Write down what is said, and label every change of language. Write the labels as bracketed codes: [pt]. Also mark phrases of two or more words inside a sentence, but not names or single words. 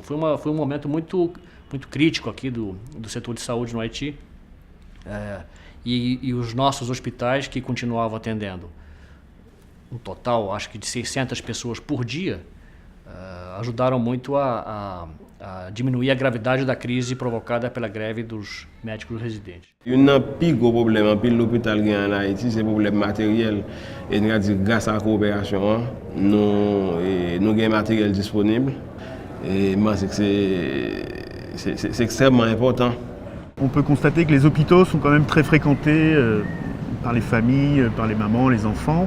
[pt] Foi um momento muito crítico aqui do setor de saúde no Haiti, e os nossos hospitais que continuavam atendendo um total, acho que de 600 pessoas por dia, ajudaram muito a diminuir a gravidade da crise provocada pela greve dos médicos residentes. [fr] Un plus gros problème pour l'hôpital en Haïti, c'est le problème matériel. Et grâce à la coopération, nous avons un matériel disponible. Et c'est extrêmement important. On peut constater que les hôpitaux sont quand même très fréquentés par les familles, par les mamans, les enfants.